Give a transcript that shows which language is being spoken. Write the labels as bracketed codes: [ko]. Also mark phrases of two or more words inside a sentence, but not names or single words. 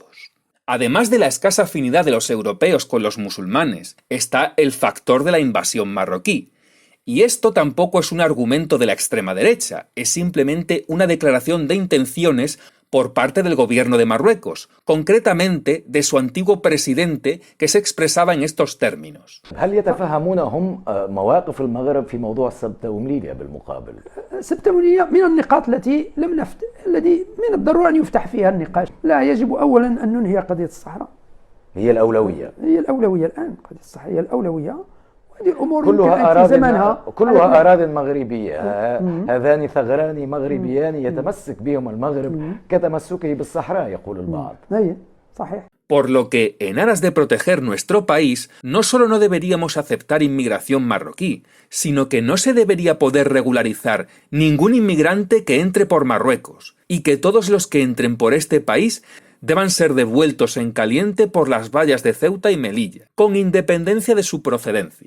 [es] Además de la escasa afinidad de los europeos con los musulmanes, está el factor de la invasión marroquí. Y esto tampoco es un argumento de la extrema derecha, es simplemente una declaración de intenciones por parte del gobierno de Marruecos, concretamente de su antiguo presidente, que se expresaba en estos términos. [ar] هل يتفهمون هم مواقف المغرب في موضوع سبتة ومليليا بالمقابل؟ سبتة ومليليا من النقاط التي من الضروري أن يفتح فيها النقاش. لا، يجب أولا أن ننهي قضية الصحراء. هي الأولوية. هي الأولوية الآن، قضية الصحراء هي الأولوية. وهذه الأمور كلها أراضٍ مغربية. هذان ثغران مغربيان يتمسك بهم المغرب كتمسكه بالصحراء يقول البعض. صحيح. [es] Por lo que, en aras de proteger nuestro país, no solo no deberíamos aceptar inmigración marroquí, sino que no se debería poder regularizar ningún inmigrante que entre por Marruecos, y que todos los que entren por este país deban ser devueltos en caliente por las vallas de Ceuta y Melilla, con independencia de su procedencia.